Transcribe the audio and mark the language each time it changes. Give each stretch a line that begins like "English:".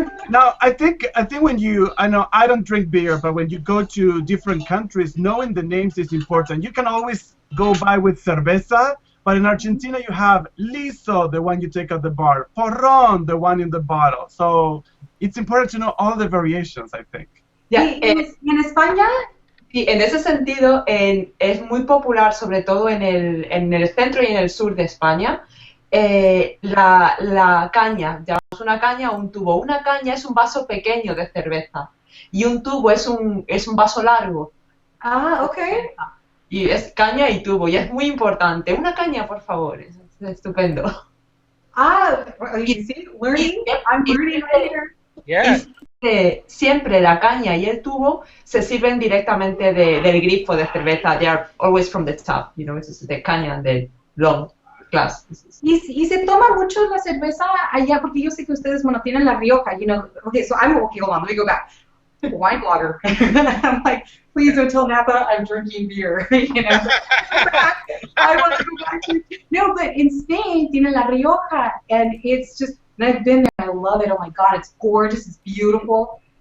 English: Now, I think when I know I don't drink beer, but when you go to different countries, knowing the names is important. You can always go by with cerveza, but in Argentina you have liso, the one you take at the bar, porrón, the one in the bottle. So it's important to know all the variations, I think.
Spanish: Ya, ¿En España? sí, en ese sentido es muy popular, sobre todo en el centro y en el sur de España, la caña. Llamamos una caña o un tubo. Una caña es un vaso pequeño de cerveza y un tubo es un vaso largo. Ah, ok. Y es caña y tubo, y es muy importante. Una caña, por favor, es estupendo.
English: Ah, you see, learning. I'm learning right here. Yeah.
Spanish: Siempre la caña y el tubo se sirven directamente del grifo de cerveza.
English: They are always from the tap, you know, it's the caña and the long glass.
Spanish: Y se toma mucho la cerveza allá, porque yo sé que ustedes, bueno, tienen La Rioja,
English: you know. Okay, hold on, let me go back. Wine blogger. I'm like, please don't tell Napa I'm drinking beer, you know. I want to go back to, no, but in Spain,
Spanish: tienen La Rioja,
English: and it's just, and I've been there, I love it, oh my God, it's gorgeous, it's beautiful.